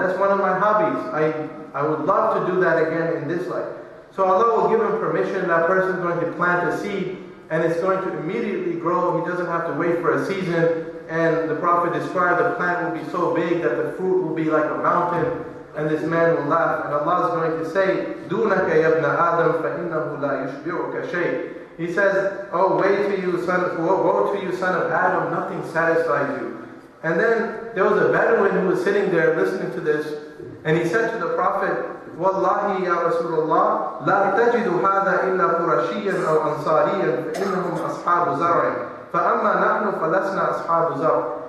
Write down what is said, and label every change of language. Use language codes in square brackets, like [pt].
[en] That's one of my hobbies. I would love to do that again in this life. So Allah will give him permission. That person is going to plant a seed, and it's going to immediately grow. He doesn't have to wait for a season. And the Prophet described the plant will be so big that the fruit will be like a mountain, and this man will laugh. [ar] And Allah is going to say, دُونَكَ يَبْنَ آدَمْ فَإِنَّهُ لَا يُشْبِعُكَ شَيْءٍ. [en] He says, oh, woe to you, son of Adam, nothing satisfies you. And then there was a Bedouin who was sitting there listening to this, and he said to the Prophet, [ar] Wallahi ya Rasulullah, la tajidu hadha illa Qurashiyan aw Ansariyan, فإنهم أصحاب زرع, [en] فأما نحن فلسنا أصحاب زرع.